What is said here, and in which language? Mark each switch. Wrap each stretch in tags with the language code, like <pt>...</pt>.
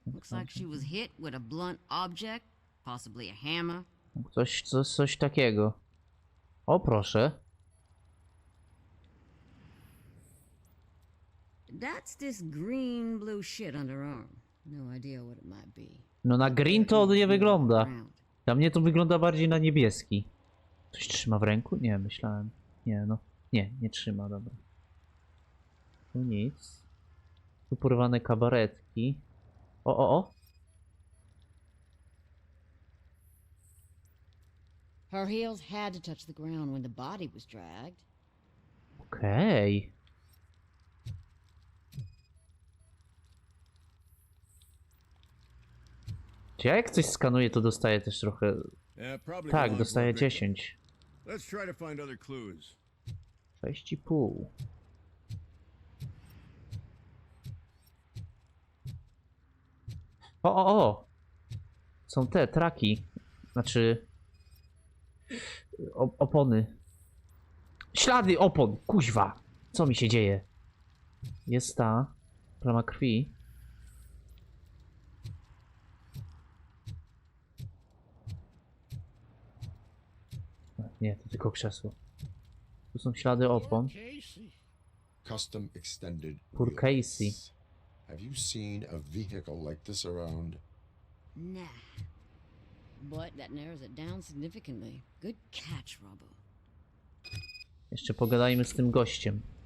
<en>Looks like she was hit with a blunt object, possibly a hammer.</en> <pl>Coś takiego. O, proszę.</pl> <en>That's this green blue shit on her arm. No idea what it might be.</en> <pl>No na green to nie wygląda. Dla mnie to wygląda bardziej na niebieski. Coś trzyma w ręku? Nie, myślałem. Nie, no. Nie trzyma, dobra. Tu nic. Tu porwane kabaretki. O.</pl> <en>Her heels had to touch the ground when the body was dragged.</en> <pl>Okej. Czy ja jak coś skanuję, to dostaję też trochę... Tak, dostaję 10.</pl> <en>Let's try to find other clues.</en> <pl>6,5. O! Są te traki. Znaczy... opony. Ślady opon! Kuźwa! Co mi się dzieje? Jest ta plama krwi. Nie, to tylko krzesło. Tu są ślady opon.</pl> <en>Custom extended Poor Casey. wheels. Have you seen a vehicle like this around? Nah. But that narrows it down significantly. Good catch, Robo.</en> <pl>Jeszcze pogadajmy z tym gościem.</pl>